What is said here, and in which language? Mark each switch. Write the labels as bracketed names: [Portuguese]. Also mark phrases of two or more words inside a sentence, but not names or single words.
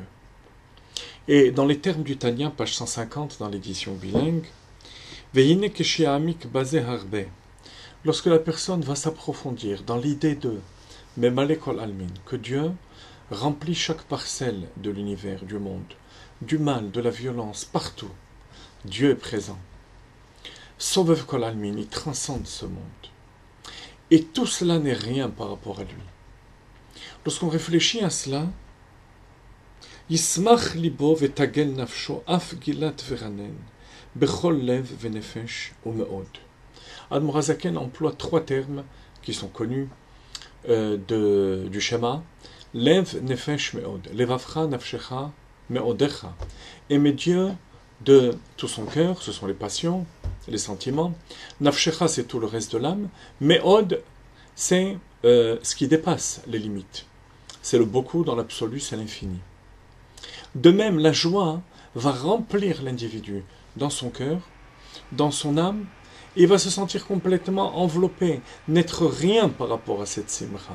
[French] Et dans les termes du Tanya, page 150 dans l'édition bilingue, lorsque la personne va s'approfondir dans l'idée de [Aramaic] ממלא כל עלמין, [French] que Dieu remplit chaque parcelle de l'univers, du monde, du mal, de la violence, partout, Dieu est présent. [Aramaic] סובב כל עלמין, [French] il transcende ce monde. Et tout cela n'est rien par rapport à lui. Lorsqu'on réfléchit à cela, [Hebrew] ישמח לבו ותגל נפשו אף גילת ורנן. בכל לב ונפש ומאד. [French] Admour HaZaken emploie trois termes qui sont connus du schéma. [Hebrew] לב, נפש, מאד. לבבך, נפשך, מאדך. [French] Aimer Dieu de tout son cœur, ce sont les passions, les sentiments. Nafshecha, c'est tout le reste de l'âme. Meod, c'est ce qui dépasse les limites. C'est le beaucoup dans l'absolu, c'est l'infini. De même, la joie va remplir l'individu dans son cœur, dans son âme, et il va se sentir complètement enveloppé, n'être rien par rapport à cette simra.